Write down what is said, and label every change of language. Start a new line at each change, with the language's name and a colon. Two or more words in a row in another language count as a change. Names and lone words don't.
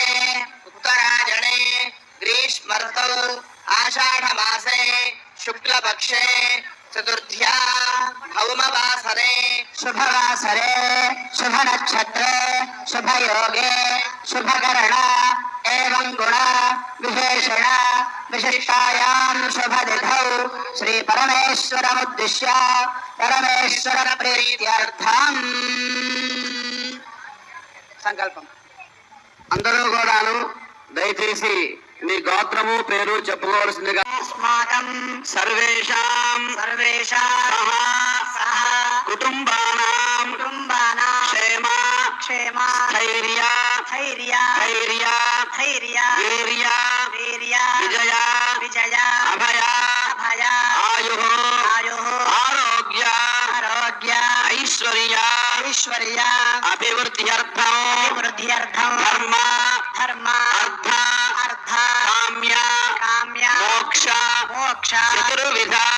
Sanskrit: उत्तरायणे ग्रीष्म ऋतौ आषाढ़ मासे शुक्लपक्षे चतुर्थ्या भौमवासरे शुभवासरे शुभ नक्षत्रे शुभ योगे शुभकरण एवं गुण विशेषण विशिष्टायां शुभतिथौ श्री परमेश्वरमुद्दिश्य परमेश्वर प्रीत्यर्थं
Telugu: సంకల్పం అందరూ కూడాను దయచేసి మీ గోత్రము పేరు చెప్పుకోవాల్సిందిగా
Sanskrit: अस्माकं सर्वेषां सह कुटुम्बानां क्षेम स्थैर्य वीर्य विजय अभय आयु आरोग्य ऐश्वर्य अभिवृद्ध्यर्थं धर्म अर्थ काम्य मोक्ष चतुर्विध